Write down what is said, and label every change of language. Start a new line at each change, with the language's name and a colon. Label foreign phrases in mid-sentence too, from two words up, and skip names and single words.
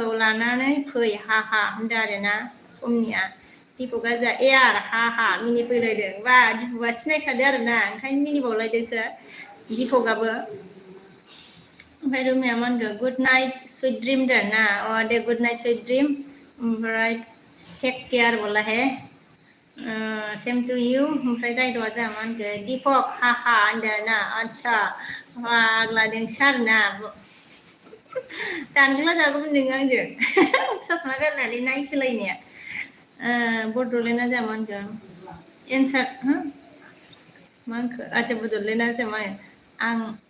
Bodo: लानानै फै हा होनदों आरोना समनिया दिपकआ जोंहा एयार हा मिनिफैलायदों बा दिपकआ सिनायखादों आरोना ओंखायनो मिनिबावलायदोंसो दिपकआबो ओमफ्राय रुमिया मा होनगौ
English: good night sweet dream
Bodo: होनदों ना दे
English: good night sweet dream
Bodo: ओमफ्राय
English: take care
Bodo: बोला है
English: same to you
Bodo: ओमफ्राय रायदवा जोंहा मा होनगो दिपक हा होनदों आरोना आच्छा फाग्ला नोंसो आरोना दानग्ला जागौमोन नोङो आंजों ससमा गाननानै नायखोलायनाया बड'लेण्डआ जोंहा मा होनगोन एन्सार मा होनखो आच्छा बड'लेण्डआ जोंहा मा आं